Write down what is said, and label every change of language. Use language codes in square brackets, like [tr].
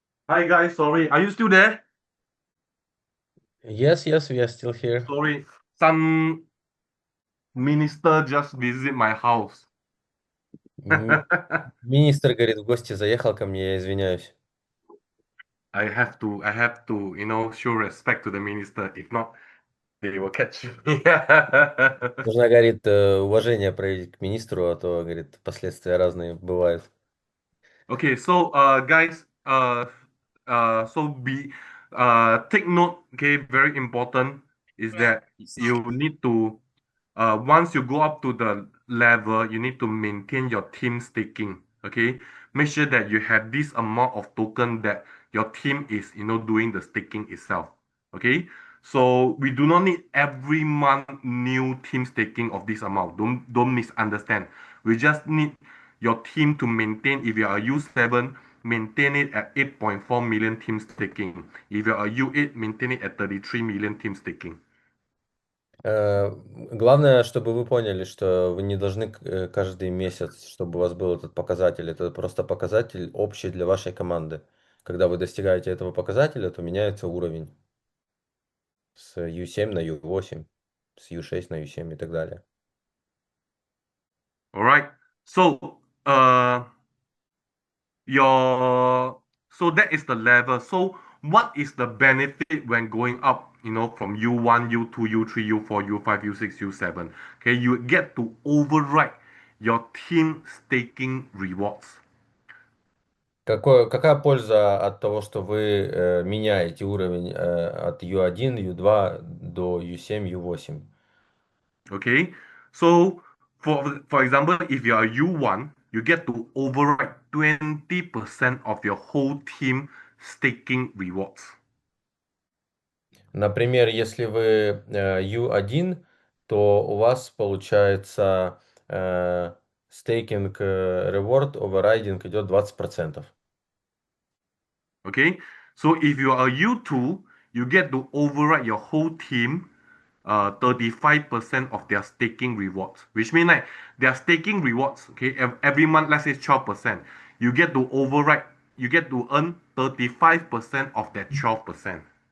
[en] Hi guys, sorry, are you still there? Yes, yes, we are still here. Sorry, some minister just visit my house. [ru] Министр, говорит, в гости заехал ко мне, я извиняюсь. [en] I have to, show respect to the minister. If not, they will catch me. [ru] Нужно, говорит, уважение проявить к министру, а то, говорит, последствия разные бывают. [en] Okay, so guys, so take note. Okay, very important is that you need to once you go up to the level, you need to maintain your team staking. Okay, make sure that you have this amount of token that your team is doing the staking itself. Okay, so we do not need every month new team staking of this amount. Don't misunderstand. We just need your team to maintain. If you are U7, maintain it at 8.4 million team staking. If you are U8, maintain it at 33 million team staking. [ru] Главное, чтобы вы поняли, что вы не должны каждый месяц, чтобы у вас был этот показатель. Это просто показатель общий для вашей команды. Когда вы достигаете этого показателя, то меняется уровень с U7 на U8, с U6 на U7 и так далее. [en] All right. So that is the level. So what is the benefit when going up, from U1, U2, U3, U4, U5, U6, U7? Okay, you get to override your team staking rewards. [ru] Какая польза от того, что вы меняете уровень от U1, U2 до U7, U8? [en] Okay, so for example, if you are U1, you get to override 20% of your whole team staking rewards. [ru] Например, если вы U1, то у вас получается стейкинг [en] reward overriding [ru] идет 20%. [en] Okay, so if you are U2, you get to override your whole team 35% of their staking rewards, which means like their staking rewards, okay, every month, let's say 12%, you get to override, you get to earn 35% of that 12%.